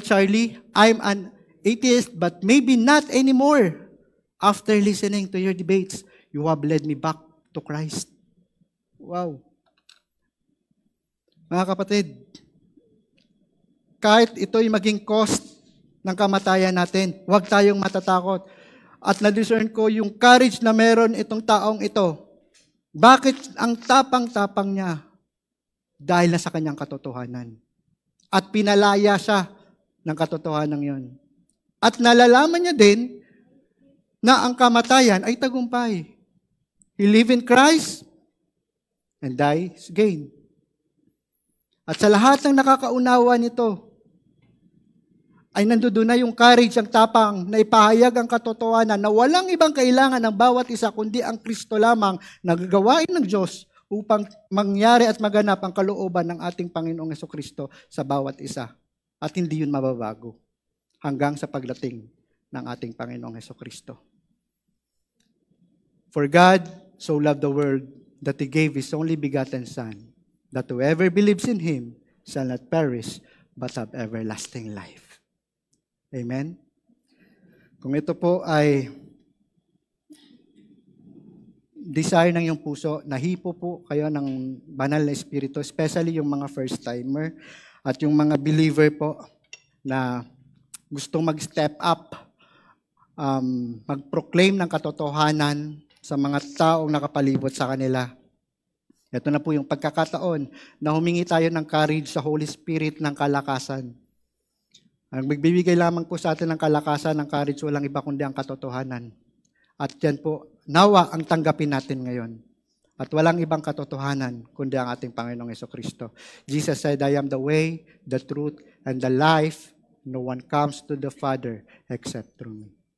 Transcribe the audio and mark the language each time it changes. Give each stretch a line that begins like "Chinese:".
English: Charlie, I'm an atheist but maybe not anymore. After listening to your debates, you have led me back to Christ. Wow.
Filipino: Mga kapatid, kahit ito'y maging cost ng kamatayan natin, huwag tayong matatakot. At na-discern ko yung courage na meron itong taong ito. Bakit ang tapang-tapang niya? Dahil na sa kanyang katotohanan. At pinalaya siya ng katotohanan yon. At nalalaman niya din na ang kamatayan ay tagumpay.
English: He live in Christ and die is gain.
Filipino: At sa lahat ng nakakaunawa nito, ay nandoon na yung courage, ang tapang na ipahayag ang katotohanan na walang ibang kailangan ng bawat isa kundi ang Kristo lamang na gagawain ng Diyos upang mangyari at maganap ang kalooban ng ating Panginoong Hesukristo sa bawat isa. At hindi yun mababago hanggang sa pagdating ng ating Panginoong Hesukristo.
English: For God so loved the world that He gave His only begotten Son, that whoever believes in Him shall not perish but have everlasting life. Amen?
Filipino: Kung ito po ay desire ng iyong puso, nahipo po kayo ng banal na espiritu, especially yung mga first-timer at yung mga believer po na gustong mag-step up, mag-proclaim ng katotohanan sa mga taong nakapalibot sa kanila. Ito na po yung pagkakataon na humingi tayo ng courage sa Holy Spirit ng kalakasan. Ang magbibigay lamang po sa atin ng kalakasan, ng courage, walang iba kundi ang katotohanan. At yan po, nawa ang tanggapin natin ngayon. At walang ibang katotohanan kundi ang ating Panginoong Hesukristo.
English: Jesus said, I am the way, the truth, and the life. No one comes to the Father except through me.